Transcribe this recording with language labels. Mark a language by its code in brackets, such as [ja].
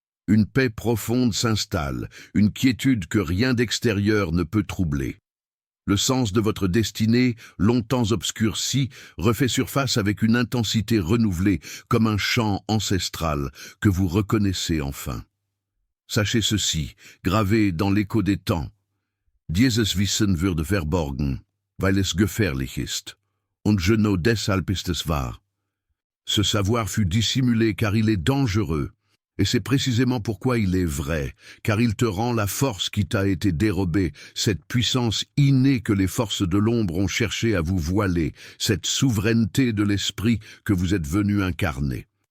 [fr] Une paix profonde s'installe, une quiétude que rien d'extérieur ne peut troubler. Le sens de votre destinée, longtemps obscurci, refait surface avec une intensité renouvelée, comme un chant ancestral que vous reconnaissez enfin. Sachez ceci, gravé dans l'écho des temps. [de] Dieses Wissen würde verborgen, weil es gefährlich ist. Und genau deshalb ist es wahr. [fr] Ce savoir fut dissimulé car il est dangereux, et c'est précisément pourquoi il est vrai, car il te rend la force qui t'a été dérobée, cette puissance innée que les forces de l'ombre ont cherché à vous voiler, cette souveraineté de l'esprit que vous êtes venu incarner.